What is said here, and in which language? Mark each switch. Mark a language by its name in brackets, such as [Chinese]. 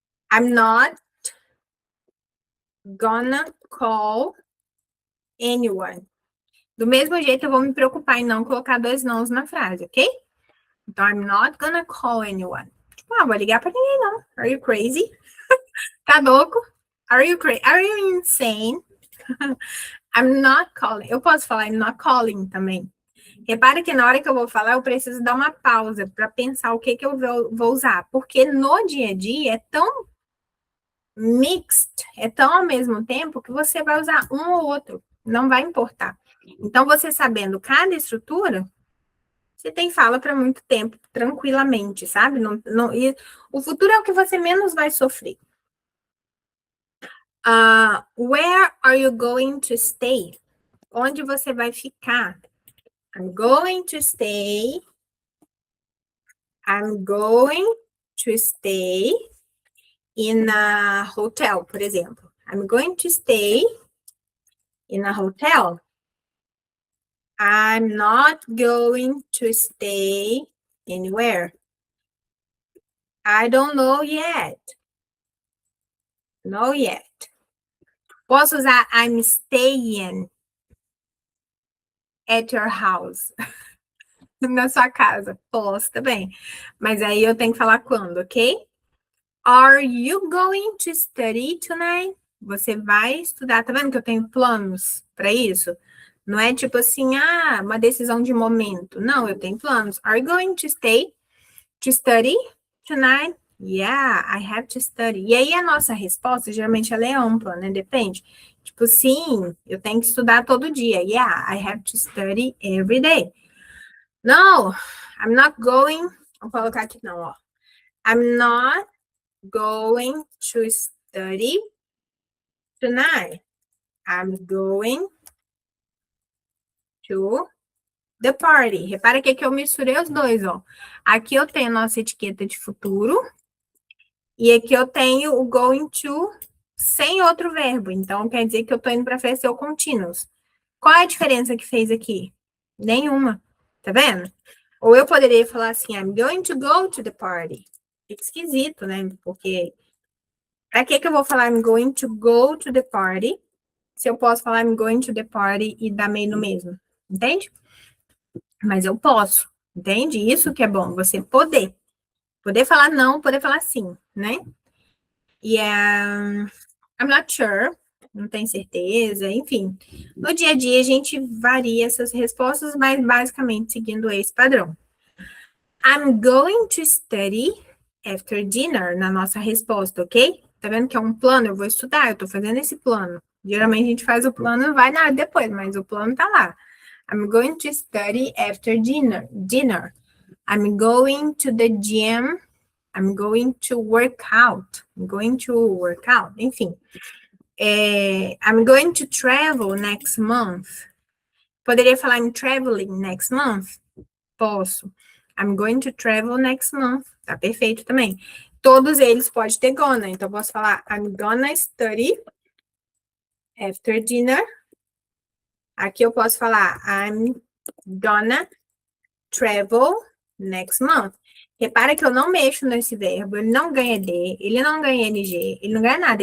[English] I'm not gonna call anyone. [Portuguese] Do mesmo jeito, eu vou me preocupar em não colocar dois nãos na frase, ok? Então, [English] I'm not gonna call anyone. [Portuguese] Tipo, vou ligar pra ninguém, não. [English] Are you crazy? [Portuguese] Tá louco? [English] Are you crazy? Are you insane? I'm not calling. [Portuguese] Eu posso falar [English] I'm not calling [Portuguese] também. Repare que na hora que eu vou falar, eu preciso dar uma pausa para pensar o que eu vou usar. Porque no dia a dia é tão mixed, é tão ao mesmo tempo que você vai usar um ou outro. Não vai importar. Então, você sabendo cada estrutura, você tem fala para muito tempo, tranquilamente, sabe? E o futuro é o que você menos vai sofrer. [English] Where are you going to stay? [Portuguese] Onde você vai ficar? [English] I'm going to stay. I'm going to stay in a hotel, [Portuguese] por exemplo. [English] I'm going to stay in a hotel. I'm not going to stay anywhere. I don't know yet. Know yet. [Portuguese] Posso usar [English] I'm staying at your house. [Portuguese] Na sua casa. Posso também. Mas aí eu tenho que falar quando, ok? [English] Are you going to study tonight? [Portuguese] Você vai estudar. Tá vendo que eu tenho planos para isso? Não é tipo assim, uma decisão de momento. Não, eu tenho planos. [English] Are you going to study tonight? Yeah, I have to study. [Portuguese] E aí a nossa resposta, geralmente ela é ampla, né? Depende. Tipo, sim, eu tenho que estudar todo dia. [English] Yeah, I have to study every day. No, I'm not going. [Portuguese] Vou colocar aqui não, ó. [English] I'm not going to study tonight. I'm going to the party. [Portuguese] Repara que aqui eu misturei os dois, ó. Aqui eu tenho a nossa etiqueta de futuro. E aqui eu tenho o going to sem outro verbo. Então, quer dizer que eu tô indo para frente ou continuous. Qual é a diferença que fez aqui? Nenhuma. Tá vendo? Ou eu poderia falar assim, [English] I'm going to go to the party. [Portuguese] Fica esquisito, né? Porque pra que eu vou falar [English] I'm going to go to the party [Portuguese] se eu posso falar [English] I'm going to the party [Portuguese] e dar meio no mesmo? Entende? Mas eu posso. Entende? Isso que é bom, você poder. Poder falar não, poder falar sim, né? [English] Yeah, I'm not sure. [Portuguese] Não tenho certeza, enfim. No dia a dia a gente varia essas respostas, mas basicamente seguindo esse padrão. [English] I'm going to study after dinner [Portuguese] na nossa resposta, ok? Tá vendo que é um plano? Eu vou estudar, eu tô fazendo esse plano. Geralmente a gente faz o plano e vai nada depois, mas o plano tá lá. [English] I'm going to study after dinner. I'm going to the gym. I'm going to work out. I'm going to work out. Enfim. I'm going to travel next month. [Portuguese] Poderia falar [English] I'm traveling next month? [Portuguese] Posso. [English] I'm going to travel next month. [Portuguese] Tá perfeito também. Todos eles podem ter gonna. Então, posso falar [English] I'm gonna study after dinner. [Portuguese] Aqui eu posso falar [English] I'm gonna travel next month. [Portuguese] Repara que eu não mexo nesse verbo. Ele não ganha D, ele não ganha NG, ele não ganha nada.